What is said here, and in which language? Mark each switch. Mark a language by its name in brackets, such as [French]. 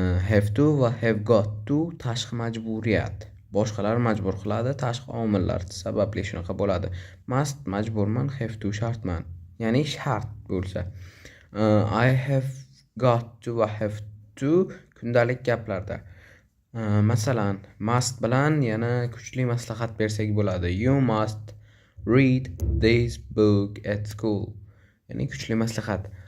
[Uzbek] Have to va have got to tashqi majburiyat. Boshqalar majbur qiladi, tashqi omillar sababli shunaqa bo'ladi. Must majburman, have to shartman. Ya'ni shart bo'lsa. I have got to va have to kundalik gaplarda. Masalan, must bilan yana kuchli maslahat bersak bo'ladi. [English] You must read this book at school. [Uzbek] Ya'ni kuchli maslahat.